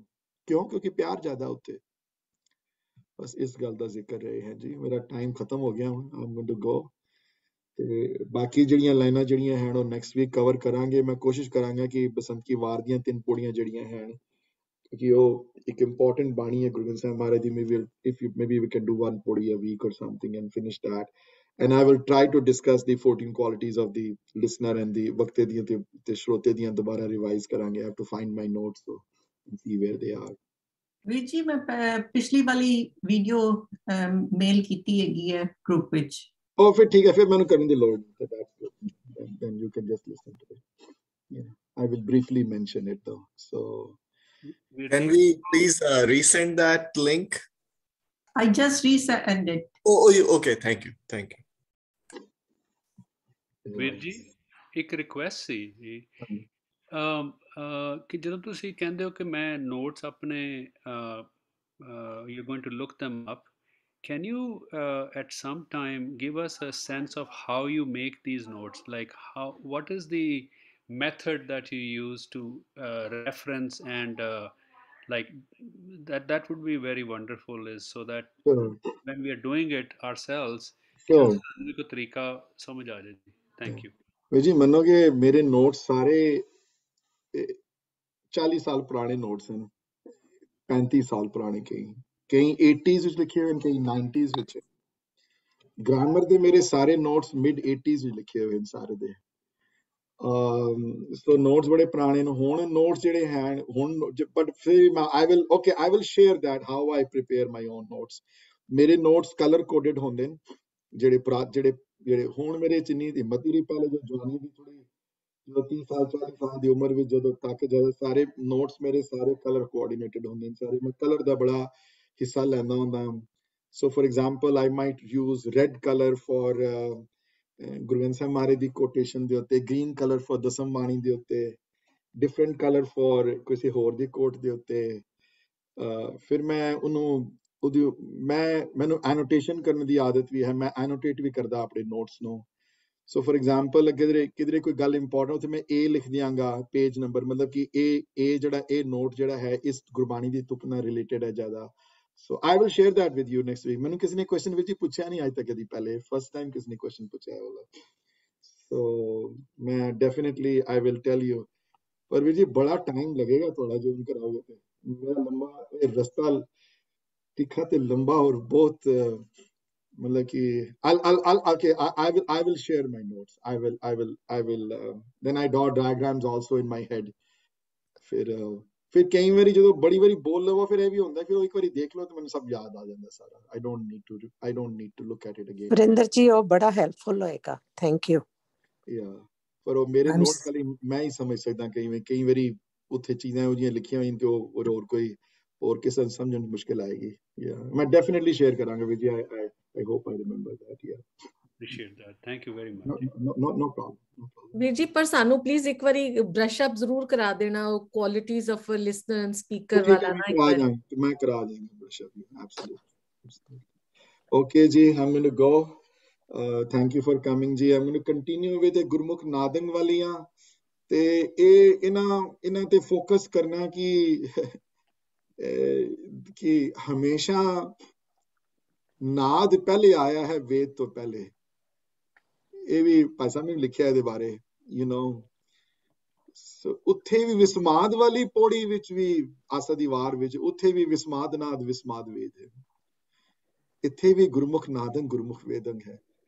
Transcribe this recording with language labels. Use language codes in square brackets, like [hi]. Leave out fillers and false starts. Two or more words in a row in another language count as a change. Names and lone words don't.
[pa] ਕਿਉਂ? ਕਿਉਂਕਿ ਪਿਆਰ ਜ਼ਿਆਦਾ ਉੱਥੇ। ਬਸ ਇਸ ਗੱਲ ਦਾ ਜ਼ਿਕਰ ਰਹੇ ਹੈ ਜੀ। ਮੇਰਾ ਟਾਈਮ ਖਤਮ ਹੋ ਗਿਆ ਹੁਣ, [en] I'm going to go. [pa] ਤੇ ਬਾਕੀ ਜਿਹੜੀਆਂ ਲਾਈਨਾਂ ਜਿਹੜੀਆਂ ਹਨ ਉਹ [en] next week [pa] ਕਵਰ ਕਰਾਂਗੇ। ਮੈਂ ਕੋਸ਼ਿਸ਼ ਕਰਾਂਗਾ ਕਿ ਬਸੰਤ ਕੀ ਵਾਰ ਦੀਆਂ 3 ਪੌੜੀਆਂ ਜਿਹੜੀਆਂ ਹਨ, ਕਿਉਂਕਿ ਉਹ ਇੱਕ ਇੰਪੋਰਟੈਂਟ ਬਾਣੀ ਹੈ ਗੁਰੂ ਗ੍ਰੰਥ ਸਾਹਿਬ ਮਹਾਰਾਜ ਦੀ। [en] maybe we can do 1 ਪੌੜੀ a week or something and finish that, and I will try to discuss the 14 qualities of the listener and the [pa] ਵਕਤੇ ਦੀਆਂ ਤੇ ਸ਼ਰੋਤੇ ਦੀਆਂ ਦੁਬਾਰਾ ਰਿਵਾਈਜ਼ ਕਰਾਂਗੇ। [en] I have to find my notes so and see where they are. [pa] ਵੀਰ ਜੀ, ਮੈਂ ਪਿਛਲੀ ਵਾਲੀ [en] video mail [pa] ਕੀਤੀ ਹੈਗੀ ਹੈ ਗਰੁੱਪ ਵਿੱਚ। Oh, ਫਿਰ ਠੀਕ ਹੈ, ਫਿਰ ਮੈਨੂੰ ਕਰਨ ਦੀ ਲੋੜ ਨਹੀਂ। [en] That's good. Then you can just listen to it. Yeah, I will briefly mention it though. So can we please resend that link? I just resend it. Oh, okay. Thank you. [pa] ਵੀਰ ਜੀ, ਇੱਕ ਰਿਕੁਐਸਟ ਸੀ ਜੀ, ਕਿ ਜਦੋਂ ਤੁਸੀਂ ਕਹਿੰਦੇ ਹੋ ਕਿ ਮੈਂ ਨੋਟਸ ਆਪਣੇ [en] you're going to look them up, can you at some time give us a sense of how you make these notes? Like what is the method that you use to reference, and like that would be very wonderful, is so that when we are doing it ourselves, [hi] को तरीका समझ आ जाए. [en] Thank you. [pa] ਜੀ ਮੰਨੋਗੇ ਮੇਰੇ ਨੋਟਸ ਸਾਰੇ 40 ਸਾਲ ਪੁਰਾਣੇ ਨੋਟਸ ਹਨ, 35 ਸਾਲ ਪੁਰਾਣੇ, ਕਈ 80s ਵਿੱਚ ਲਿਖੇ ਹੋਏ ਹਨ, ਕਈ 90s ਵਿੱਚ। ਗ੍ਰਾਮਰ ਦੇ ਮੇਰੇ ਸਾਰੇ ਨੋਟਸ ਮਿਡ 80s ਵਿੱਚ ਲਿਖੇ ਹੋਏ ਹਨ ਸਾਰੇ ਦੇ। ਸੋ ਨੋਟਸ ਬੜੇ ਪੁਰਾਣੇ ਨੇ ਹੁਣ ਨੋਟਸ ਜਿਹੜੇ ਹਨ ਹੁਣ ਬਟ ਫਿਰ [en] I will share that how I prepare my own notes. [pa] ਮੇਰੇ ਨੋਟਸ [en] color coded [pa] ਹੁੰਦੇ ਨੇ ਜਿਹੜੇ ਹੁਣ ਮੇਰੇ ਚ ਇੰਨੀ ਹਿੰਮਤ ਨਹੀਂ ਰਹੀ ਪਹਿਲੇ ਜੋ ਜਵਾਨੀ ਦੀ ਥੋੜੀ ਜਦੋਂ 30 ਸਾਲ 40 ਸਾਲ ਦੀ ਉਮਰ ਵਿੱਚ ਜਦੋਂ ਸਾਰੇ ਨੋਟਸ ਮੇਰੇ ਸਾਰੇ [en] color coordinated [pa] ਹੁੰਦੇ ਨੇ ਸਾਰੇ ਮੈਂ ਕਲਰ ਦਾ ਬੜਾ ਹਿੱਸਾ ਲੈਂਦਾ ਹੁੰਦਾ [en] so for example I might use red color for [pa] ਗੁਰਵਿੰਦ ਸਿੰਘ ਮਾਰੇ ਦੀ ਕੋਟੇਸ਼ਨ ਦੇ ਉੱਤੇ [en] green color for [pa] ਦਸਮ ਬਾਣੀ ਦੇ ਉੱਤੇ [en] different color for [pa] ਕਿਸੇ ਹੋਰ ਦੀ ਕੋਟ ਦੇ ਉੱਤੇ ਫਿਰ ਮੈਂ ਮੈਨੂੰ ਐਨੋਟੇਸ਼ਨ ਕਰਨ ਦੀ ਆਦਤ ਵੀ ਹੈ ਮੈਂ ਐਨੋਟੇਟ ਵੀ ਕਰਦਾ ਆਪਣੇ ਨੋਟਸ ਨੂੰ [en] so for example [pa] ਕਿਧਰੇ ਕੋਈ ਗੱਲ ਇੰਪੋਰਟੈਂਟ ਤੇ ਮੈਂ A ਲਿਖ ਦਿਆਂਗਾ [en] page number [pa] ਮਤਲਬ ਕਿ ਇਹ ਜਿਹੜਾ ਇਹ ਨੋਟ ਜਿਹੜਾ ਹੈ ਇਸ ਗੁਰਬਾਣੀ ਦੀ ਤੁਕ ਨਾਲ ਰਿਲੇਟਡ ਹੈ ਜ਼ਿਆਦਾ [en] So I will share that with you next week. [pa] ਮੈਨੂੰ ਕਿਸੇ ਨੇ ਕੁਐਸਚਨ ਵਿੱਚ ਹੀ ਪੁੱਛਿਆ ਨਹੀਂ ਅੱਜ ਤੱਕ ਕਦੀ ਪਹਿਲੇ [en] first time [pa] ਕਿਸੇ ਨੇ ਕੁਐਸਚਨ ਪੁੱਛਿਆ ਹੋਗਾ ਸੋ ਮੈਂ [en] definitely I will tell you [pa] ਪਰ ਵੀਰ ਜੀ ਬੜਾ ਟਾਈਮ ਲੱਗੇਗਾ ਤੁਹਾਡਾ ਜੋ ਕਰਾਓਗੇ ਤੇ ਮੇਰਾ ਲੰਬਾ ਇਹ ਰਸਤਾ ਤਿੱਖਾ ਤੇ ਲੰਬਾ ਔਰ ਬਹੁਤ ਮਤਲਬ ਕਿ [en] I will share my notes. I will then I draw diagrams also in my head. [pa] ਫਿਰ ਕਈ ਵਾਰੀ ਜਦੋਂ ਬੜੀ ਵਾਰੀ ਬੋਲ ਲਵੋ ਫਿਰ ਇਹ ਵੀ ਹੁੰਦਾ ਕਿ ਉਹ ਇੱਕ ਵਾਰੀ ਦੇਖ ਲਓ ਤੇ ਮੈਨੂੰ ਸਭ ਯਾਦ ਆ ਜਾਂਦਾ ਸਾਰਾ [en] I don't need to look at it again. [pa] ਵਰਿੰਦਰ ਜੀ ਉਹ ਬੜਾ ਹੈਲਪਫੁਲ ਹੋਏਗਾ [en] thank you [pa] ਪਰ ਉਹ ਮੇਰੇ ਨੋਟ ਖਾਲੀ ਮੈਂ ਹੀ ਸਮਝ ਸਕਦਾ ਕਈ ਵਾਰੀ ਉੱਥੇ ਚੀਜ਼ਾਂ ਇਹੋ ਜਿਹੀਆਂ ਲਿਖੀਆਂ ਹੋਈਆਂ ਤੇ ਉਹ ਹੋਰ ਕਿਸੇ ਨੂੰ ਸਮਝਣ ਦੀ ਮੁਸ਼ਕਿਲ ਆਏਗੀ ਮੈਂ [en] definitely share [pa] ਕਰਾਂਗਾ [en] with you I hope I remember that. Appreciate that. Thank you very much. No problem. [pa] ਵੀਰ ਜੀ ਪਰ ਸਾਨੂੰ ਪਲੀਜ਼ ਇੱਕ ਵਾਰੀ [en] brush up [pa] ਜ਼ਰੂਰ ਕਰਾ ਦੇਣਾ ਉਹ [en] qualities of listener and speaker [pa] ਵਾਲਾ ਨਾ ਇੱਕ ਵਾਰ ਮੈਂ ਕਰਾ ਦੇਵਾਂਗਾ [en] brush up absolutely okay [pa] ਜੀ [en] I'm going to go. Thank you for coming ਜੀ I'm going to continue with the [pa] ਗੁਰਮੁਖ ਨਾਦੰਗ ਵਾਲੀਆਂ ਤੇ ਇਹ ਇਹਨਾਂ ਤੇ ਫੋਕਸ ਕਰਨਾ ਕਿ ਹਮੇਸ਼ਾ ਨਾਦ ਪਹਿਲੇ ਆਇਆ ਹੈ ਵੇਦ ਤੋਂ ਪਹਿਲੇ ਇਹ ਵੀ ਭਾਈ ਸਾਹਿਬ ਨੇ ਲਿਖਿਆ ਇਹਦੇ ਬਾਰੇ ਉੱਥੇ ਵੀ ਵਿਸਮਾਦ ਵਾਲੀ ਪੌੜੀ ਵਿੱਚ ਵੀ ਆਸਾ ਦੀ ਵਾਰ ਵਿੱਚ ਉੱਥੇ ਵੀ ਵਿਸਮਾਦ ਨਾਦ ਵਿਸਮਾਦ ਵੇਦ ਹੈ ਇੱਥੇ ਵੀ ਗੁਰਮੁਖ ਨਾਦੰ ਗੁਰਮੁਖ ਵੇਦੰ ਹੈ